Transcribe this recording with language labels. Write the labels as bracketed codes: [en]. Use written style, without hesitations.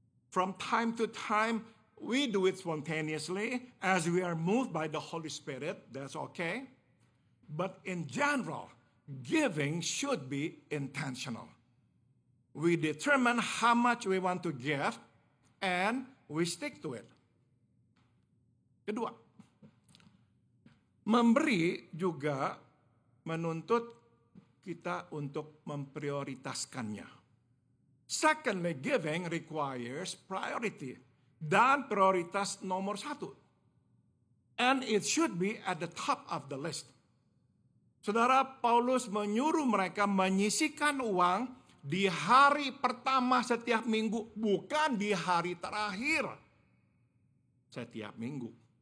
[en] From time to time, we do it spontaneously as we are moved by the Holy Spirit. That's okay. But in general, giving should be intentional. We determine how much we want to give and we stick to it. [id] Kedua, memberi juga menuntut kita untuk memprioritaskannya. [en] Secondly, giving requires priority. [id] Dan prioritas nomor 1. [en] And it should be at the top of the list. [id] Saudara, Paulus menyuruh mereka menyisihkan uang di hari pertama setiap minggu, bukan di hari terakhir setiap minggu.